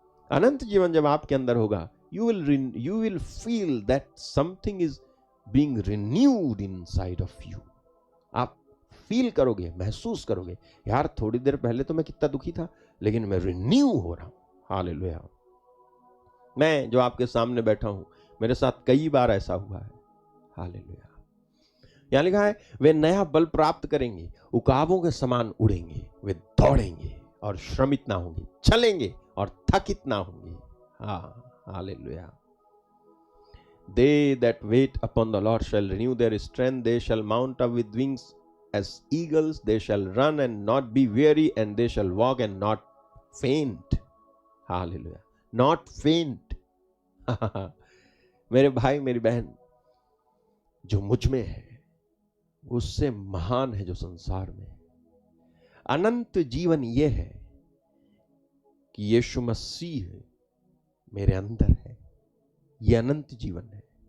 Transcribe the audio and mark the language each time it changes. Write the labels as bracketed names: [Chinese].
[Hindi] अनंत जीवन जब आपके अंदर होगा, [English] you will feel that something is being renewed inside of you। [Hindi] आप फील करोगे, महसूस करोगे, यार थोड़ी देर पहले तो मैं कितना दुखी था, लेकिन मैं रिन्यू हो रहा हूं। हालेलुया। मैं जो आपके सामने बैठा हूं, मेरे साथ कई बार ऐसा हुआ है। हालेलुया। यहां लिखा है वे नया बल प्राप्त करेंगे, उकाबों के समान उड़ेंगे, वे दौड़ेंगे और श्रमित ना होंगे, चलेंगे और थकित ना होंगे। Hallelujah. [English] They that wait upon the Lord shall renew their strength, they shall mount up with wings as eagles, they shall run and not be weary, and they shall walk and not faint। Hallelujah। Not faint। [Hindi] मेरे भाई मेरी बहन, जो मुझ में है उससे महान है जो संसार में है। अनंत जीवन ये है कि यीशु मसीह मेरे अंदर है, ये अनंत जीवन है।